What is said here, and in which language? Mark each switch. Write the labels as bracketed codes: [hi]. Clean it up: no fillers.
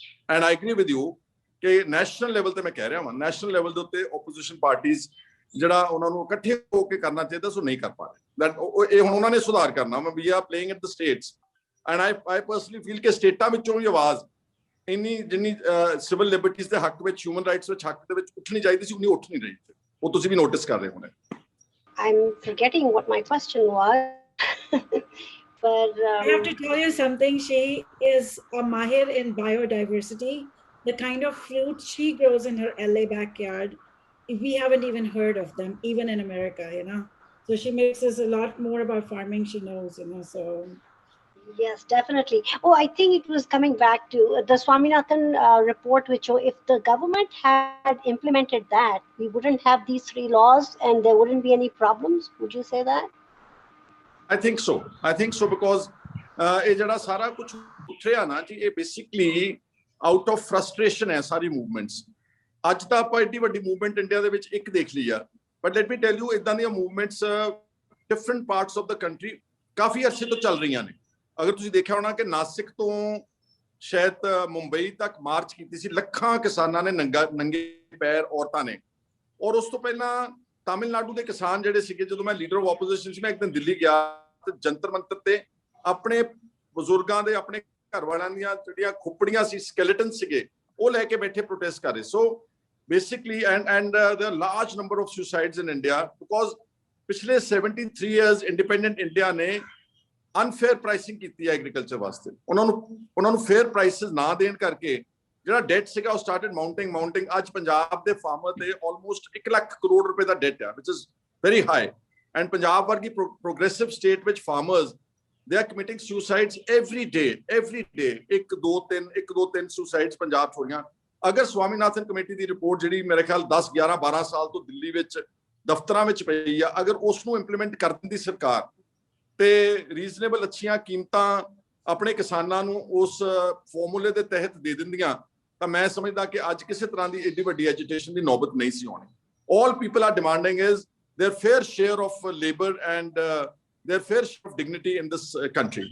[en] and I agree with you [pa] ਕਿ national level ਤੇ ਮੈਂ ਕਹਿ ਰਿਹਾ ਹਾਂ, ਨੈਸ਼ਨਲ ਲੈਵਲ ਦੇ ਉੱਤੇ ਆਪੋਜੀਸ਼ਨ ਪਾਰਟੀਜ਼ ਜਿਹੜਾ ਉਹਨਾਂ ਨੂੰ ਇਕੱਠੇ ਹੋ ਕੇ ਕਰਨਾ ਚਾਹੀਦਾ, ਸੋ ਨਹੀਂ ਕਰ ਪਾ ਰਹੇ। ਇਹ ਹੁਣ ਉਹਨਾਂ ਨੇ ਸੁਧਾਰ ਕਰਨਾ। [en] we are playing at the states, [pa] and I personally feel ਕਿ ਸਟੇਟਾਂ ਵਿੱਚੋਂ ਵੀ ਆਵਾਜ਼ ਇੰਨੀ ਜਿੰਨੀ ਸਿਵਲ ਲਿਬਰਟੀਜ਼ ਦੇ ਹੱਕ ਵਿੱਚ, ਹਿਊਮਨ ਰਾਈਟਸ ਵਿੱਚ ਹੱਕ ਦੇ ਵਿੱਚ ਉੱਠਣੀ ਚਾਹੀਦੀ ਸੀ, ਉਨੀ ਉੱਠ ਨਹੀਂ ਰਹੀ। ਉਹ ਤੁਸੀਂ ਵੀ ਨੋਟਿਸ ਕਰ ਰਹੇ ਹੋਣੇ। [en] I'm forgetting what my question was. But I have to tell you something. She is a mahir in biodiversity. The kind of fruit she grows in her LA backyard, we haven't even heard of them, even in America, you know. So she makes us a lot more about farming she knows, you know. So yes, definitely. Oh, I think it was coming back to the Swaminathan report, which if the government had implemented that, we wouldn't have these 3 laws and there wouldn't be any problems. Would you say that? I think so. I think so because [pa] ਇਹ ਜਿਹੜਾ ਸਾਰਾ ਕੁਝ ਉੱਠ ਰਿਹਾ ਨਾ ਜੀ, ਇਹ basically out of frustration ਹੈ ਸਾਰੀ ਮੂਵਮੈਂਟਸ। ਅੱਜ ਤਾਂ ਆਪਾਂ ਏਡੀ ਵੱਡੀ ਮੂਵਮੈਂਟ ਇੰਡੀਆ ਦੇ ਵਿੱਚ ਇੱਕ ਦੇਖ ਲਈ ਆ, [en] but let me tell you [pa] ਇਦਾਂ ਦੀਆਂ movements different parts of the country ਕਾਫੀ ਅਰਸੇ ਤੋਂ ਚੱਲ ਰਹੀਆਂ ਨੇ। ਅਗਰ ਤੁਸੀਂ ਦੇਖਿਆ ਹੋਣਾ ਕਿ ਨਾਸਿਕ ਤੋਂ ਸ਼ਾਇਦ ਮੁੰਬਈ ਤੱਕ ਮਾਰਚ ਕੀਤੀ ਸੀ ਲੱਖਾਂ ਕਿਸਾਨਾਂ ਨੇ, ਨੰਗੇ ਪੈਰ ਔਰਤਾਂ ਨੇ। ਔਰ ਉਸ ਤੋਂ ਪਹਿਲਾਂ ਤਾਮਿਲਨਾਡੂ ਦੇ ਕਿਸਾਨ ਜਿਹੜੇ ਸੀਗੇ, ਜਦੋਂ ਮੈਂ ਲੀਡਰ ਆਫ ਆਪੋਜੀਸ਼ਨ ਸੀ, ਮੈਂ ਇੱਕ ਦਿਨ ਦਿੱਲੀ ਗਿਆ ਤੇ ਜੰਤਰ ਮੰਤਰ ਤੇ ਆਪਣੇ ਬਜ਼ੁਰਗਾਂ ਦੇ, ਆਪਣੇ ਘਰ ਵਾਲਿਆਂ ਦੀਆਂ ਜਿਹੜੀਆਂ ਖੁੱਪੜੀਆਂ ਸੀ, ਸਕੈਲੇਟਨ ਸੀਗੇ, ਉਹ ਲੈ ਕੇ ਬੈਠੇ ਪ੍ਰੋਟੈਸਟ ਕਰ ਰਹੇ। So basically and [en] the large number of suicides in India because [pa] ਪਿਛਲੇ 73 years ਇੰਡੀਪੈਂਡੈਂਟ ਇੰਡੀਆ ਨੇ ਅਨਫੇਅਰ ਪ੍ਰਾਈਸਿੰਗ ਕੀਤੀ ਹੈ ਐਗਰੀਕਲਚਰ ਵਾਸਤੇ। ਉਹਨਾਂ ਨੂੰ ਫੇਅਰ ਪ੍ਰਾਈਸਿਸ ਨਾ ਦੇਣ ਕਰਕੇ ਜਿਹੜਾ ਡੈਟ ਸੀਗਾ ਉਹ ਸਟਾਰਟਡ ਮਾਊਂਟਿੰਗ। ਅੱਜ ਪੰਜਾਬ ਦੇ ਫਾਰਮਰ ਤੇ ਆਲਮੋਸਟ 1 ਲੱਖ ਕਰੋੜ ਰੁਪਏ ਦਾ ਡੈਟ ਹੈ, [en] Which is very high. [pa] And Punjab ਵਰਗੀ ਪ੍ਰੋਗਰੈਸਿਵ ਸਟੇਟ ਵਿੱਚ farmers [en] they are committing suicides every day [pa] 1 2 3 suicides Punjab 'ਚ ਹੋਈਆਂ। ਅਗਰ ਸਵਾਮੀਨਾਥਨ ਕਮੇਟੀ ਦੀ ਰਿਪੋਰਟ ਜਿਹੜੀ ਮੇਰੇ ਖਿਆਲ 10 11 12 ਸਾਲ ਤੋਂ ਦਿੱਲੀ ਵਿੱਚ ਦਫ਼ਤਰਾਂ ਵਿੱਚ ਪਈ ਆ, ਅਗਰ ਉਸ ਨੂੰ ਇੰਪਲੀਮੈਂਟ ਕਰ ਦਿੰਦੀ ਸਰਕਾਰ ਤੇ ਰੀਜ਼ਨੇਬਲ ਅੱਛੀਆਂ ਕੀਮਤਾਂ ਆਪਣੇ ਕਿਸਾਨਾਂ ਨੂੰ ਉਸ ਫਾਰਮੂਲੇ ਦੇ ਤਹਿਤ ਦੇ ਦਿੰਦੀਆਂ, ਤਾਂ ਮੈਂ ਸਮਝਦਾ ਕਿ ਅੱਜ ਕਿਸੇ ਤਰ੍ਹਾਂ ਦੀ ਏਡੀ ਵੱਡੀ ਐਜੀਟੇਸ਼ਨ ਦੀ ਨੌਬਤ ਨਹੀਂ ਸੀ ਆਉਣੀ। [en] all people are demanding is their fair share of labor and their fair share of dignity in this country.